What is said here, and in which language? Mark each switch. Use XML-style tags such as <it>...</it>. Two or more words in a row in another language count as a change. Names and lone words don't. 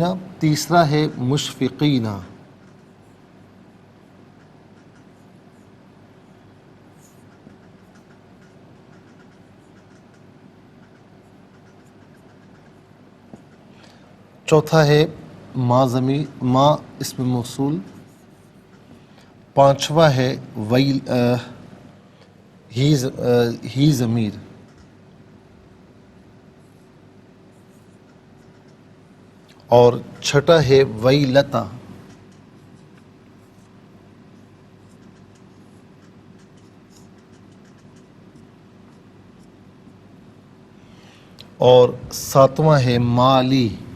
<ur>تیسرا ہے مشفقین. چوتھا ہے ما ضمیر، ما اسم موصول. پانچواں ہے ہی ضمیر. اور چھٹا ہے ویلتا. اور ساتواں ہے مالی.</ur>